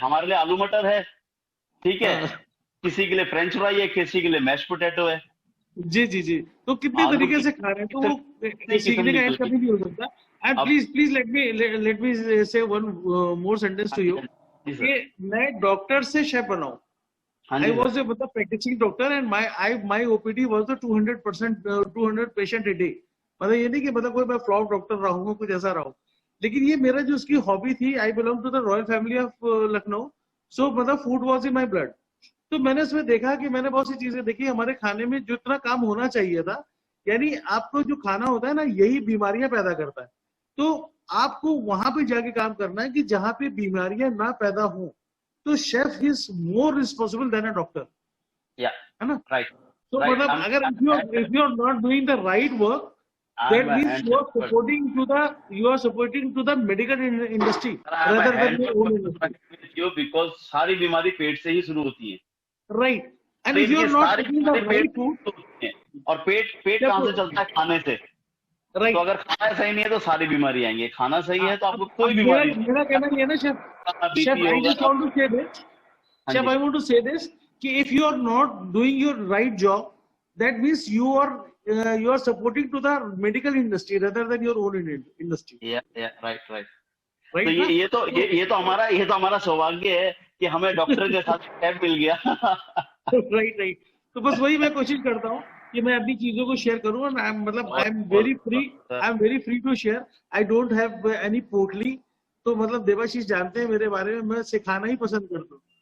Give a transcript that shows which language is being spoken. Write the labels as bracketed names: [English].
[Hindi] हमारे लिए आलू मटर है, ठीक है. किसी के लिए फ्रेंच फ्राई है, किसी के लिए मैश पोटैटो है. जी. तो कितने तरीके से खा रहे हैं, तो वो सीखने का कभी नहीं हो सकता. [English] and please let me say one more sentence to you [Hindi] कि मैं डॉक्टर से शेफ बनाऊं. [English] I was a practicing doctor and my OPD was the 200 patient a day. [Hindi] मतलब ये नहीं कि मतलब कोई मैं फ्लॉप डॉक्टर रहूंगा, कुछ ऐसा रहूं, लेकिन ये मेरा जो उसकी हॉबी थी. [English] I belong to the royal family of Lucknow, so मतलब food was in my blood. [Hindi] तो मैंने इसमें देखा कि मैंने बहुत सी चीजें देखी हमारे खाने में, जितना काम होना चाहिए था, यानी आपको जो खाना होता है ना, यही बीमारियां पैदा करता है. तो आपको वहां पे जाके काम करना है कि जहां पे बीमारियां ना पैदा हो. [English] तो chef is more responsible than a doctor, [Hindi] है ना. [English] Right. [Hindi] तो मतलब अगर [English] if you are not doing the right work, that means you are supporting to the medical industry rather than your own industry. [Hindi] Because सारी बीमारी पेट से ही शुरू होती है. [English] Right. And if you are not taking the right food, [Hindi] और पेट कहाँ से चलता है? खाने से. [English] Right. [Hindi] तो अगर खाना सही नहीं है तो सारी बीमारी आएंगी. खाना सही है तो आपको कोई बीमारी नहीं. मेरा कहना ये है ना chef, [English] I just want to say this. Chef, I want to say this कि if you are not doing your right job, that means you are supporting to the medical industry rather than your own industry. Yeah, right. Right [Hindi] तो ना? ये तो हमारा सौभाग्य है कि हमें डॉक्टर के साथ शेफ मिल गया। [English] Right right. [Hindi] तो बस वही मैं कोशिश करता हूँ कि मैं अपनी चीजों को शेयर करूँ, और [English] I am very free to share. I don't have any potli. [Hindi] तो मतलब देवाशीष जानते हैं मेरे बारे में, मैं सिखाना ही पसंद करता हूँ।